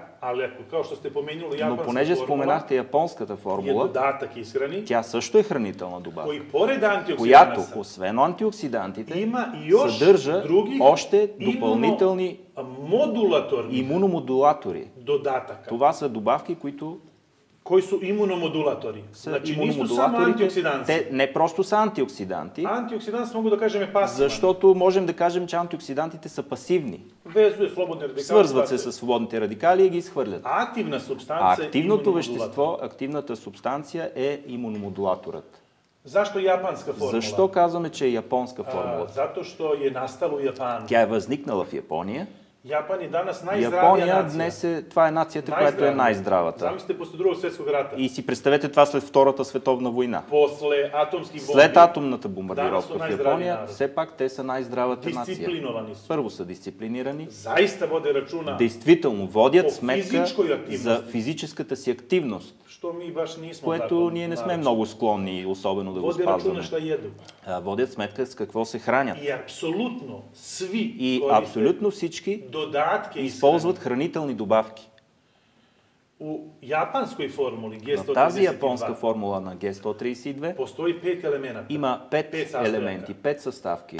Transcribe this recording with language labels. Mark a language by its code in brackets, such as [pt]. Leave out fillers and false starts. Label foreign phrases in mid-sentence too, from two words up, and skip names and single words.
[bg] Но понеже споменахте японската формула, тя също е хранителна добавка, която, освен антиоксидантите, съдържа още допълнителни имуномодулатори. Това са добавки, които [sr] Koji su imunomodulatori. Znači nisu samo антиоксиданци. [bg] Те не просто са антиоксиданти. Антиоксидант мога да кажем е пасивен. Защото можем да кажем, че антиоксидантите са пасивни. [sr] Везуе слободни радикали. [bg] Свързват се с свободните радикали и ги изхвърлят. Активна субстанция е активното вещество, активната субстанция е имуномодулаторът. Защо японска формула? Защо казваме, че е японска формула? [sr] Зато що е настало у Japanu. [bg] Тя е възникнала в Япония. [sr] Japan je danas najzdravija [bg] Япония [sr] nacija. [bg] днес това е нацията, която е най-здравата. [sr] Замислите после Другog svjetskog rata. [bg] И си представете това след Втората световна война. [sr] После atomskih bombi. [bg] След атомната бомбардировка в Япония, все пак те са най-здравата нация. Дисциплиновани са. Първо са дисциплинирани. [sr] Заиста воде рачуна. [bg] Действително водят сметка [sr] физичкoj [bg] за физическата си активност. [sr] Što mi baš nismo [bg] Което ние не сме много склонни, особено да го спазваме. Водят сметка с какво се хранят. И абсолютно всички използват хранителни добавки. В тази японска формула на Г132 има 5 елементи, 5 съставки.